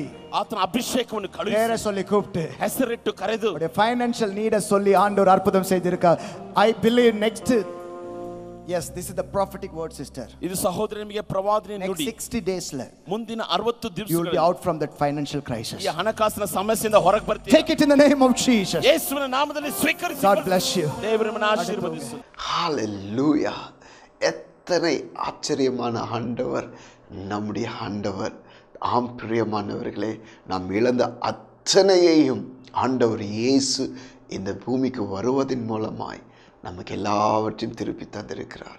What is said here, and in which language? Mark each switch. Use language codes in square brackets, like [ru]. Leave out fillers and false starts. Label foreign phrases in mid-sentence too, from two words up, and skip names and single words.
[kn] ಆತನ ಅಭಿಷೇಕವನ್ನು ಕಳುಹಿಸಿ [ta] பேரை சொல்லி கூப்பிட்டு [kn] ಹೆಸರಿಟ್ಟು ಕರೆದು [ta] அவருடைய [en] financial need [ta] சொல்லி ஆண்டவர் அற்புதம் செய்திருக்கார். [en] I believe next yes, this is the prophetic word sister. [kn] ಇದು ಸಹೋದರ ನಿಮಗೆ ಪ್ರವಾದನೆ ನುಡಿ. [en] 60 days ಲ [kn] ಮುಂದಿನ 60 ದಿವಸಗಳಲ್ಲಿ [en] you will be out from that financial crisis. [kn] ಈ ಹಣಕಾಸಿನ ಸಮಸ್ಯೆಯಿಂದ ಹೊರಗೆ ಬರ್ತೀರಾ. [en] Take it in the name of Jesus. [kn] ಯೇಸುವಿನ ನಾಮದಲ್ಲಿ ಸ್ವೀಕರಿಸಿ. [en] God bless you. [kn] ದೇವರು ನಿಮ್ಮನ್ನು ಆಶೀರ್ವದಿಸಲಿ. [ta] ஹalleluya. எத்தனை ஆச்சரியமான ஆண்டவர் நம்முடைய ஆண்டவர். ஆம் பிரியமானவர்களே, நாம் இழந்த அத்தனையையும் ஆண்டவர் இயேசு இந்த பூமிக்கு வருவதன் மூலமாய் நமக்கு எல்லாவற்றையும் திருப்பி தந்திருக்கிறார்.